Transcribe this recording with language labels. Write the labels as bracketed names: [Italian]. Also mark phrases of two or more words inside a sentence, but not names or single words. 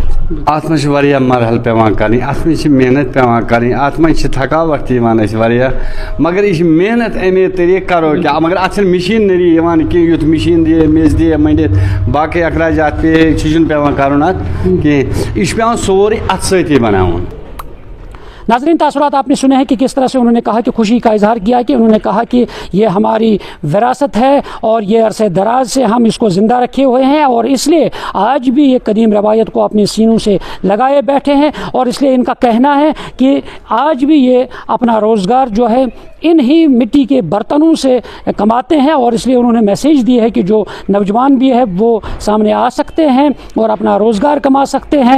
[Kashmiri] اَتھ منٛز چھِ واریاہ مرحلہٕ پٮ۪وان کَرٕنۍ اَتھ منٛز چھِ محنت پٮ۪وان کَرٕنۍ اَتھ منٛز چھِ تھکاوٹ تہِ یِوان اَسہِ واریاہ مگر یہِ چھِ محنت اَمے طریٖقہٕ کَرو کیٛاہ مگر اَتھ چھِنہٕ مِشیٖنٔری یِوان کینٛہہ یُتھ مِشیٖن دِیہِ میٚژ دِیہِ مٔنڈِتھ باقٕے اخراجات پیٚیہِ سُہ چھُنہٕ پٮ۪وان کَرُن اَتھ کینٛہہ. یہِ چھُ پٮ۪وان سورُے اَتھٕ سۭتی بَناوُن. [Urdu] ناظرین تاثرات آپ نے سنے ہیں کہ کس طرح سے انہوں نے کہا کہ خوشی کا اظہار کیا کہ انہوں نے کہا کہ یہ ہماری وراثت ہے اور یہ عرصے دراز سے ہم اس کو زندہ رکھے ہوئے ہیں اور اس لیے آج بھی یہ قدیم روایت کو اپنے سینوں سے لگائے بیٹھے ہیں اور اس لیے ان کا کہنا ہے کہ آج بھی یہ اپنا روزگار جو ہے ان ہی مٹی کے برتنوں سے کماتے ہیں اور اس لیے انہوں نے میسیج دی ہے کہ جو نوجوان بھی ہے وہ سامنے آ سکتے ہیں اور اپنا روزگار کما سکتے ہیں.